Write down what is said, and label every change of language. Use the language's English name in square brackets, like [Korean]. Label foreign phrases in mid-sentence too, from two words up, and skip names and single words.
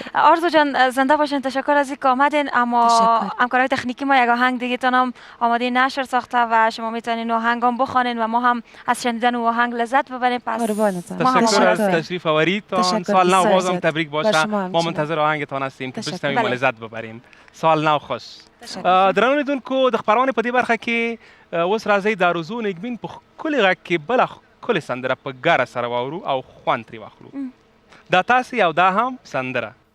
[Persian] آرزو جان زنده باشین، تشکر از اینکه آمدین. اما همکارای تکنیکی ما یک آهنگ دیگه تانم آماده نشر ساخته و شما میتونین آهنگ هم بخونین و ما هم از شنیدن او آهنگ لذت ببریم. پس تشکر از تشریف آوریدتان. سال نو بازم تبریک باشه. ما منتظر آهنگتان هستیم که بشنویم و لذت ببریم. سال نو خوش. [Pashto] درنو لیدونکو د خبرونه په دې برخه کې اوس راځي د روزو نګبین په ښکلي غږ کې بله ښکلې سندره په ګاره سره واورو او خوند ترې واخلو. دا تاسې او دا هم سندره.